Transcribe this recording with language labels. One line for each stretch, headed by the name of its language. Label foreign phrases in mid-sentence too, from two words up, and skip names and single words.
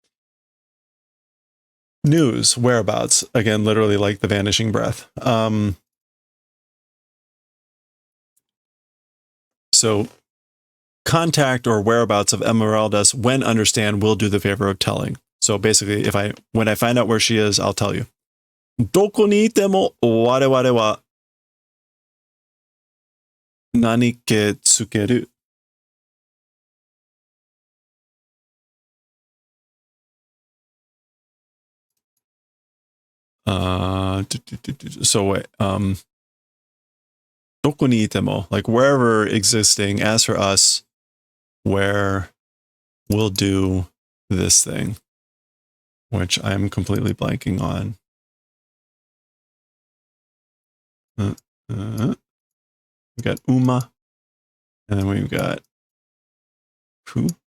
English: News, whereabouts. Again, literally like the vanishing breath. So contact or whereabouts of Emeraldus, when understand, will do the favor of telling. So basically, when I find out where she is, I'll tell you.
Japanese: どこにいても我々は何かつける.
English: So wait,
Japanese: どこにいても,
English: like wherever existing, as for us, where we'll do this thing, which I'm completely blanking on. We got Uma, and then we've got who?